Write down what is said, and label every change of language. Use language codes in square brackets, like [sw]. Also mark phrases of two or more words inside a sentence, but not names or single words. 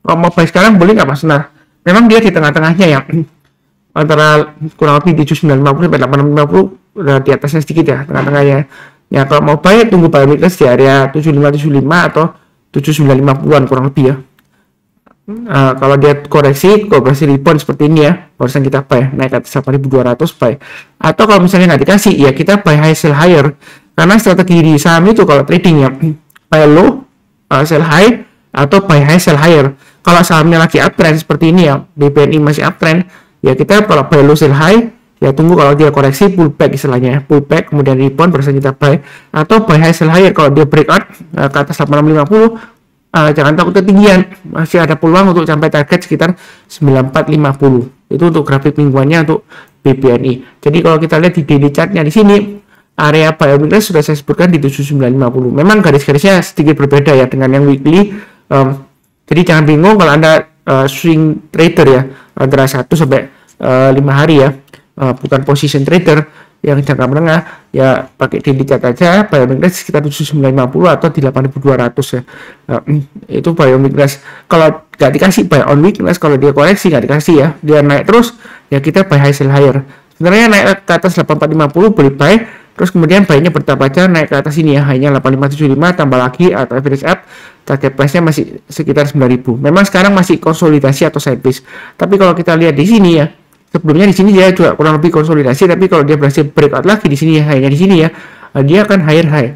[id] Kalau mau buy sekarang boleh nggak Mas? Nah memang dia di tengah-tengahnya ya, antara kurang lebih di 7950 sampai 850, udah di atasnya sedikit ya tengah-tengahnya. Ya kalau mau buy tunggu [en] buy weakness [id] di area 7575 atau 7950-an kurang lebih ya. Kalau dia koreksi rebound seperti ini ya, barusan kita buy naik ke atas 8.200 buy. Atau kalau misalnya nggak dikasih ya kita [en] buy high sell higher, [id] karena strategi di saham itu kalau trading ya [en] buy low sell high [id] atau [en] buy high sell higher. [id] Kalau sahamnya lagi uptrend seperti ini ya, BBNI masih uptrend ya, kita kalau [en] buy low sell high [id] ya tunggu kalau dia koreksi pullback istilahnya, pullback kemudian rebound barusan kita buy. Atau [en] buy high sell higher [id] kalau dia breakout ke atas 8650, jangan takut ketinggian, masih ada peluang untuk sampai target sekitar 9450. Itu untuk grafik mingguannya untuk BBNI. Jadi kalau kita lihat di [en] daily chartnya [id] di sini, area [en] buy on weakness [id] sudah saya sebutkan di 7950. Memang garis-garisnya sedikit berbeda ya dengan yang weekly. Jadi jangan bingung kalau Anda [en] swing trader [id] ya, antara 1 sampai 5 hari ya, bukan [en] position trader [id] yang jangka menengah ya, pakai [en] daily chart [id] aja. [en] Buy on weakness [id] sekitar 7950 atau di 8200 ya. Itu [en] buy on weakness. [id] Kalau nggak dikasih [en] buy on weakness, [id] kalau dia koreksi nggak dikasih ya, dia naik terus ya kita [en] buy high sell higher. [id] Sebenarnya naik ke atas 8450 boleh buy, terus kemudian buy-nya bertahap aja naik ke atas ini ya, hanya 8575 tambah lagi atau [en] average up, target price-nya [id] masih sekitar 9000. Memang sekarang masih konsolidasi atau sideways. Tapi kalau kita lihat di sini ya, sebelumnya di sini dia juga kurang lebih konsolidasi, tapi kalau dia berhasil breakout lagi di sini ya, hanya di sini ya, dia akan [en] higher high.